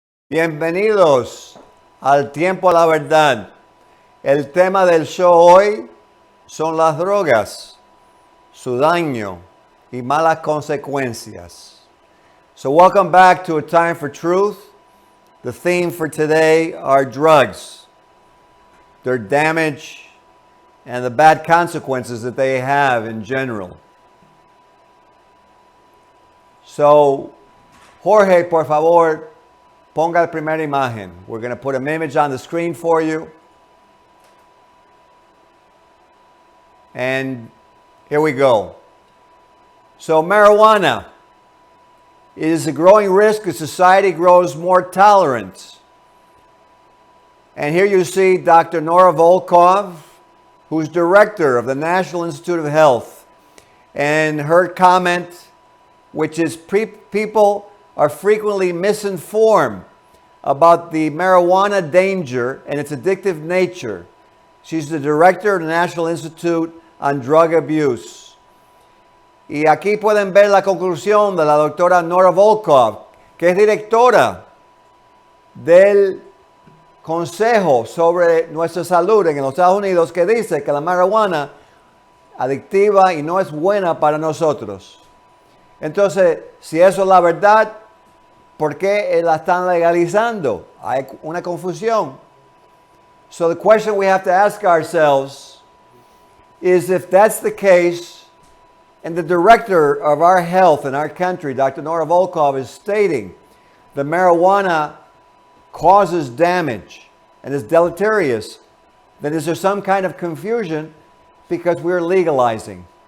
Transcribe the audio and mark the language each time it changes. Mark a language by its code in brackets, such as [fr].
[es] Bienvenidos al Tiempo a la Verdad. El tema del show hoy son las drogas, su daño y malas consecuencias. [en] So welcome back to A Time for Truth. The theme for today are drugs, their damage, and the bad consequences that they have in general. [es] So, Jorge, por favor, ponga la primera imagen. [en] We're going to put an image on the screen for you. And here we go. So, marijuana. It is a growing risk as society grows more tolerant. And here you see Dr. Nora Volkov, who's director of the National Institute of Health, and her comment, which is people are frequently misinformed about the marijuana danger and its addictive nature. She's the director of the National Institute on Drug Abuse. [es] Y aquí pueden ver la conclusión de la doctora Nora Volkov, que es directora del Consejo sobre nuestra salud en los Estados Unidos, que dice que la marihuana adictiva y no es buena para nosotros. Entonces, si eso es la verdad, ¿por qué la están legalizando? Hay una confusión. [en] So the question we have to ask ourselves is, if that's the case, and the director of our health in our country, Dr. Nora Volkov, is stating that marijuana causes damage and is deleterious, then is there some kind of confusion because we're legalizing?